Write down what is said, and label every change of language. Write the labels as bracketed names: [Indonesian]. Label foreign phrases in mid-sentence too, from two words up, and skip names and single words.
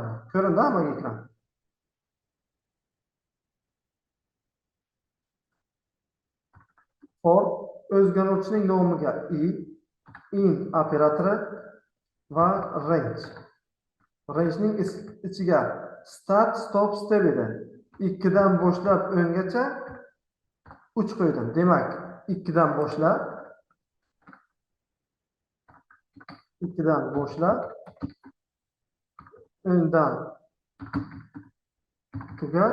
[Uzbek] Ko'rindi hammaga ekran. For o'zgaruvchining nomiga in operatori va range. Rangening ichiga [English] start, stop, step [Uzbek] edi. 2dan boshlab o'ngacha 3 qo'ydim. Demak, 2dan boshlab o'ndan tugat.